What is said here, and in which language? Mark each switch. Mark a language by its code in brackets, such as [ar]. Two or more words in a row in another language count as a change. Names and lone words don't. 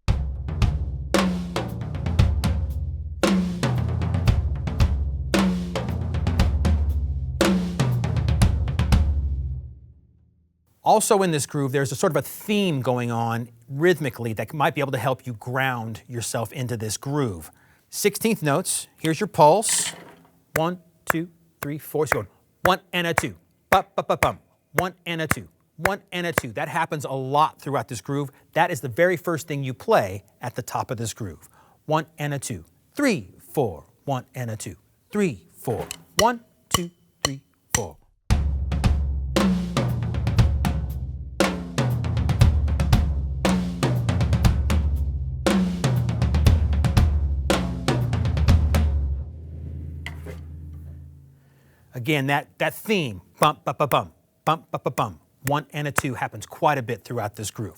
[en] Also in this groove, there's a sort of a theme going on rhythmically that might be able to help you ground yourself into this groove. 16th notes, here's your pulse. 1, 2, 3, 4. So 1 and a 2. Ba, ba, ba, bum. 1 and a 2. 1 and a 2. That happens a lot throughout this groove. That is the very first thing you play at the top of this groove. 1 and a 2. 3, 4. 1 and a 2. 3, 4. 1, 2, 3, 4. Again, that theme, bump, bump, bump, bump, bump, bump, bump, 1 and a 2 happens quite a bit throughout this groove.